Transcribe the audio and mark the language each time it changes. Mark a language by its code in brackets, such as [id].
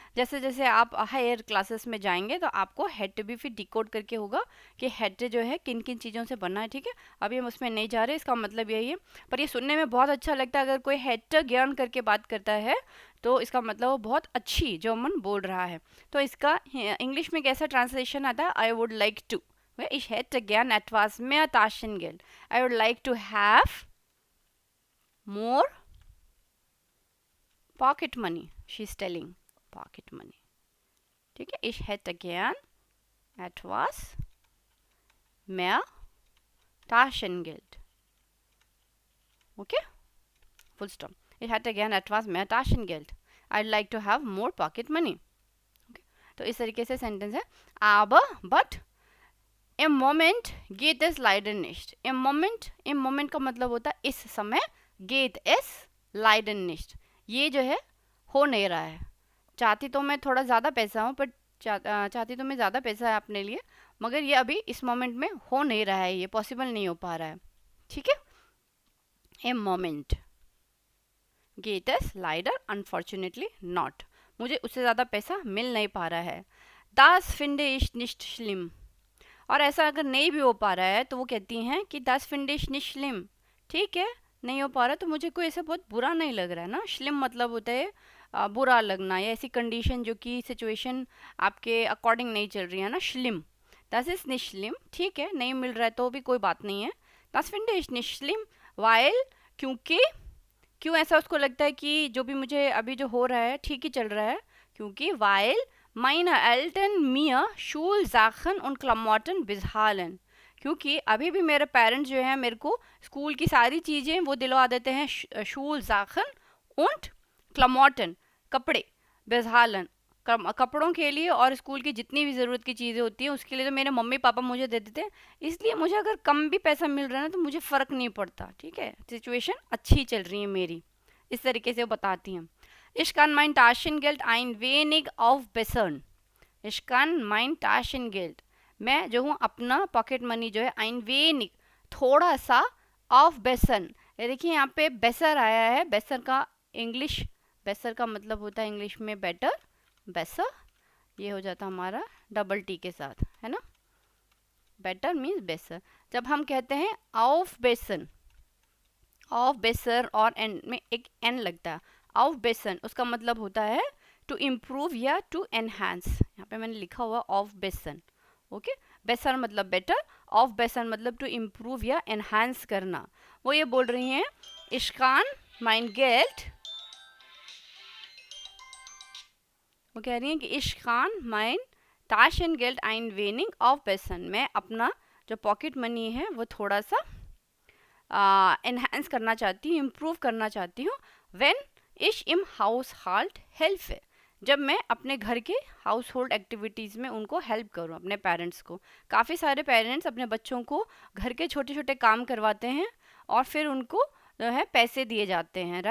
[hi] जैसे जैसे आप हायर क्लासेस में जाएंगे तो आपको हैट भी फिर डिकोड करके होगा कि हैट जो है किन किन चीज़ों से बना है, ठीक है। अभी हम उसमें नहीं जा रहे, इसका मतलब यही है। पर ये सुनने में बहुत अच्छा लगता है, अगर कोई हैट ज्ञान करके बात करता है तो इसका मतलब वो बहुत अच्छी जर्मन बोल रहा है। तो इसका इंग्लिश में कैसा ट्रांसलेशन आता है? [en] I would like to, [de] ich hätte gern etwas mehr Taschengeld, [en] I would like to have more pocket money, she's telling pocket money, [hi] ठीक है। [de] ich hätte gern etwas mehr Taschengeld. [en] Okay, full stop. [de] Ich hätte gern etwas mehr Taschengeld. [en] I'd like to have more pocket money. Okay? [hi] तो इस तरीके से sentence है. [de] Aber, [en] but, [de] im Moment geht es leider nicht. [hi] Im Moment का मतलब होता है इस समय. [de] Geht es leider nicht. [hi] ये जो है हो नहीं रहा है. चाहती तो मैं थोड़ा ज़्यादा पैसा हूँ, बट चाहती तो मैं ज़्यादा पैसा है अपने लिए, मगर ये अभी इस मोमेंट में हो नहीं रहा है, ये पॉसिबल नहीं हो पा रहा है. ठीक है. [de] Im Moment geht es leider [en] unfortunately not. [hi] मुझे उससे ज़्यादा पैसा मिल नहीं पा रहा है. [de] Das finde ich nicht schlimm. [hi] और ऐसा अगर नहीं भी हो पा रहा है तो वो कहती हैं कि [de] das finde ich nicht schlimm. [hi] ठीक है, नहीं हो पा रहा तो मुझे कोई ऐसा बहुत बुरा नहीं लग रहा है ना. schlimm मतलब होता है बुरा लगना, या ऐसी कंडीशन जो कि सिचुएशन आपके अकॉर्डिंग नहीं चल रही है ना. [de] schlimm, das ist nicht schlimm. [hi] ठीक है, नहीं मिल रहा है तो भी कोई बात नहीं है. [de] das finde ich nicht schlimm, weil, [hi] क्योंकि, क्यों ऐसा उसको लगता है कि जो भी मुझे अभी जो हो रहा है ठीक ही चल रहा है, क्योंकि [de] weil meine Eltern mir Schulsachen und Klamotten bezahlen. [hi] क्योंकि अभी भी मेरे पेरेंट्स जो हैं मेरे को स्कूल की सारी चीज़ें वो दिलवा देते हैं. [de] Schulsachen und Klamotten, [hi] कपड़े, bezahlen, कपड़ों के लिए, और स्कूल की जितनी भी ज़रूरत की चीज़ें होती हैं उसके लिए तो मेरे मम्मी पापा मुझे दे देते हैं. इसलिए मुझे अगर कम भी पैसा मिल रहा है ना तो मुझे फ़र्क नहीं पड़ता. ठीक है, सिचुएशन अच्छी चल रही है मेरी. इस तरीके से वो बताती हैं. [de] Ich kann mein Taschengeld ein wenig aufbessern. Ich kann mein Taschengeld, [hi] मैं जो हूँ अपना पॉकेट मनी जो है [de] ein wenig, [hi] थोड़ा सा, aufbessern. ये देखिए यहाँ पे बेसर आया है. बेसर का इंग्लिश, बेसर का मतलब होता है इंग्लिश में बेटर, बेसर. ये हो जाता हमारा डबल टी के साथ, है ना. बेटर मीन्स बेसर. जब हम कहते हैं ऑफ बेसन, ऑफ बेसर और एन में एक एन लगता है, ऑफ बेसन, उसका मतलब होता है टू इम्प्रूव या टू एनहांस. यहाँ पे मैंने लिखा हुआ ऑफ बेसन. ओके, बेसर मतलब बेटर, ऑफ बेसन मतलब टू इम्प्रूव या एनहांस करना. वो ये बोल रही हैं [de] ich kann mein Geld, [hi] वो कह रही हैं कि [de] ich kann mein Taschengeld ein wenig aufbessern. [hi] मैं अपना जो पॉकेट मनी है वो थोड़ा सा एनहांस करना चाहती हूँ, इम्प्रूव करना चाहती हूँ. [de] when ich im Haushalt helfe, [hi] जब मैं अपने घर के हाउस होल्ड एक्टिविटीज़ में उनको हेल्प करूँ, अपने पेरेंट्स को. काफ़ी सारे पेरेंट्स अपने बच्चों को घर के छोटे छोटे काम करवाते हैं और फिर उनको जो है पैसे दिए जाते हैं.